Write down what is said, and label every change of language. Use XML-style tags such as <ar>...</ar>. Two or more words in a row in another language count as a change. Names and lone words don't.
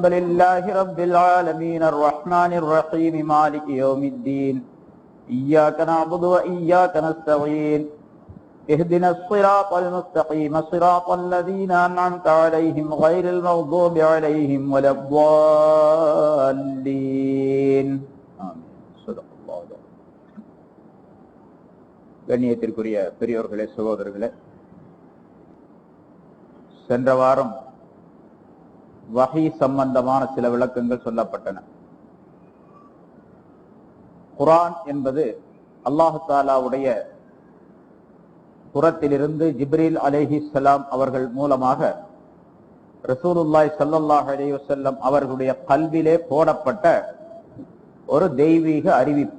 <ar>لله رب العالمين الرحمن الرحيم مالك يوم الدين إياك نعبد وإياك نستعين اهدنا الصراط المستقيم صراط الذين أنعمت عليهم غير المغضوب عليهم ولا</ar> <ta>الضالين கண்ணியத்திற்குரிய பெரியோர்களே, சகோதரர்களே, சென்ற வாரம் வஹீ சம்பந்தமான சில விளக்கங்கள் சொல்லப்பட்டன. குர்ஆன் என்பது அல்லாஹு தஆலாவுடைய புறத்திலிருந்து ஜிப்ரீல் அலைஹிஸ்ஸலாம் அவர்கள் மூலமாக ரசூலுல்லாஹி</ta> <ar>صلى الله عليه وسلم</ar> <ta>அவர்களுடைய கல்விலே போடப்பட்ட ஒரு தெய்வீக அறிவிப்பு.</ta>